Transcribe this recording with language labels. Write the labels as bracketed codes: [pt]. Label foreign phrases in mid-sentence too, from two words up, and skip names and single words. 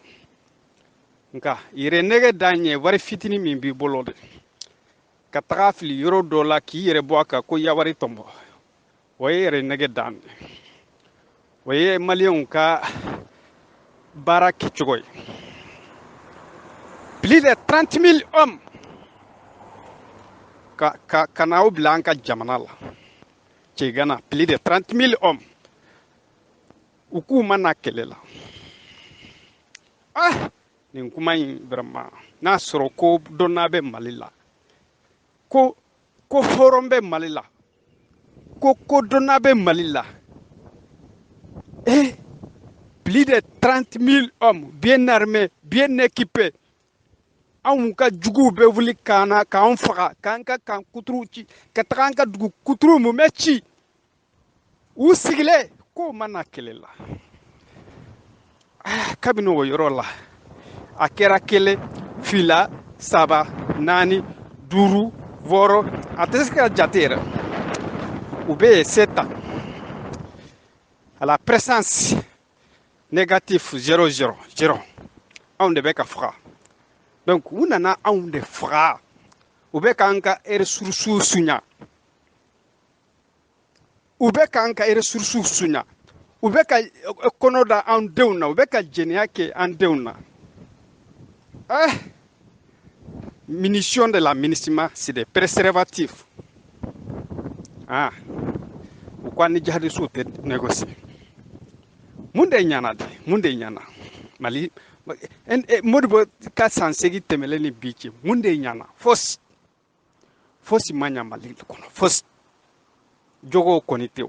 [bm] Nka yɛrɛ nɛgɛ d'an ɲɛ wari fitinin min b'i bolo de ka taga fili yɔrɔ dɔ la k'i yɛrɛ bɔ a kan ko yawari tɔnbɔ o ye yɛrɛ nɛgɛ d'an ye. O ye maliyɛnw ka baara kɛcogo ye. [fr] Plus de 30 000 hommes [bm] ka n'aw bila an ka jamana la. Cɛgana [fr] plus de 30 000 hommes [bm] u k'u ma na kɛlɛ la. Nin kuma in vraiment n'a sɔrɔ ko dɔnna bɛ Mali la, ko hɔrɔn bɛ Mali la, ko dɔnna bɛ Mali la. [fr] Plus de 30 000 hommes bien armés, bien équipés. [bm] Anw ka juguw bɛ wuli k'an faga, k'an ka kan kuturu ci, ka taga an ka dugu kuturu mun bɛ ci. U sigilen k'o ma na kɛlɛ la. Kabini o yɔrɔ la, a kɛra 1, 2, 3, 4, 5, 6, a tɛ se ka jate yɛrɛ. U bɛ yen [fr] 7 ans. À la présence négative 0,0, 0. [bm] Anw de bɛ ka faga. Donc u nana anw de faga. U bɛ k'an ka ressources suɲa. U bɛ k'an ka ressources suɲa. U bɛ ka kɔnɔ da an denw na. U bɛ ka jɛnɛya kɛ an denw na. [fr] Munitions de la MINUSMA, c'est des préservatifs. [bm] U ko an ni jihadistes tɛ négocier. Mun de ɲana de? Mun de ɲana? Mali Modibo ka san 8 tɛmɛlen ni bi cɛ, mun de ɲana? Fosi ma ɲa Mali kɔnɔ. Fosi. Jogo kɔni tɛ o.